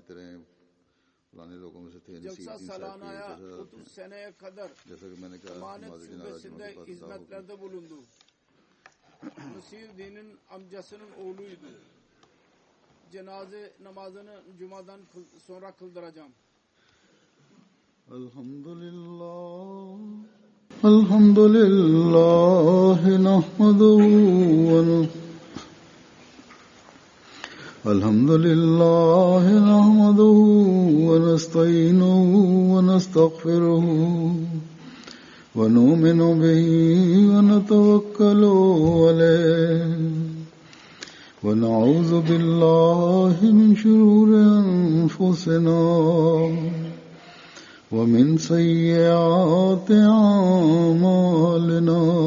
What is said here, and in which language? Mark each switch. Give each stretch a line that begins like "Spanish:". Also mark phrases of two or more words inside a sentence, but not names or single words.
Turkish: Jalsa Salana'ya 30 seneye kadar emanet şubesinde hizmetlerde bulundu. Nasir Din'in amcasının oğluydu. Cenaze namazını cumadan sonra kıldıracağım.
Arabic: Elhamdülillah الحمد لله نحمده ونستعينه ونستغفره ونؤمن به ونتوكل عليه ونعوذ بالله من شرور أنفسنا ومن سيئات أعمالنا